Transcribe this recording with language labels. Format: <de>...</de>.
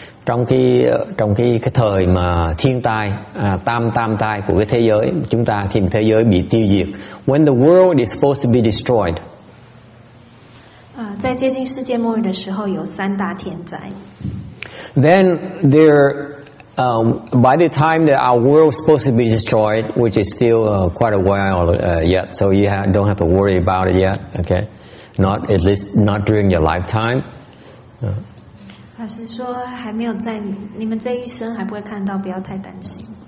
<vi>Trong cái thời mà thiên tai, tam tai của cái thế giới chúng ta, khi thế giới bị tiêu diệt,</vi> <en>when the world is supposed to be destroyed.</en> <zh>在接近世界末日的时候，有三大天灾。</zh> <en>Then by the time that our world is supposed to be destroyed, which is still quite a while yet, so you don't have to worry about it yet. Okay, not at least not during your lifetime.</en> <zh>法师说，还没有在你们这一生还不会看到，不要太担心。</zh>